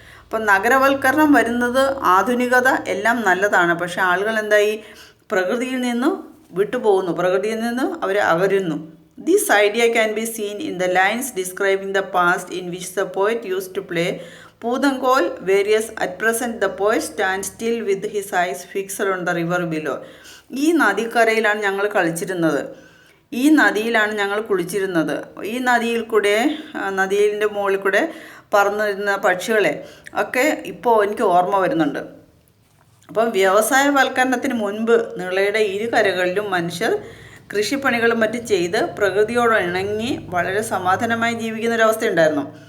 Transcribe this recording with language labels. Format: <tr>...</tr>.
<ml>അപ്പം നഗരവൽക്കരണം വരുന്നത്, ആധുനികത എല്ലാം നല്ലതാണ്. പക്ഷേ ആളുകൾ എന്തായി? പ്രകൃതിയിൽ നിന്ന് വിട്ടുപോകുന്നു, പ്രകൃതിയിൽ നിന്ന് അവർ അകരുന്നു.</ml> <en>This idea can be seen in the lines describing the past in which the poet used to play Poothangol, whereas at present the poet stands still with his eyes fixed on the river below.</en> <ml>ഈ നദിക്കരയിലാണ് ഞങ്ങൾ കളിച്ചിരുന്നത്, ഈ നദിയിലാണ് ഞങ്ങൾ കുളിച്ചിരുന്നത്, ഈ നദിയിൻ്റെ മുകളിൽ കൂടെ പറന്നിരുന്ന പക്ഷികളെ ഒക്കെ ഇപ്പോൾ എനിക്ക് ഓർമ്മ വരുന്നുണ്ട്. അപ്പം വ്യവസായവൽക്കരണത്തിന് മുൻപ് നിളയുടെ ഇരു കരകളിലും മനുഷ്യർ കൃഷിപ്പണികളും മറ്റും ചെയ്ത് പ്രകൃതിയോട് ഇണങ്ങി വളരെ സമാധാനമായി ജീവിക്കുന്നൊരവസ്ഥയുണ്ടായിരുന്നു.</ml>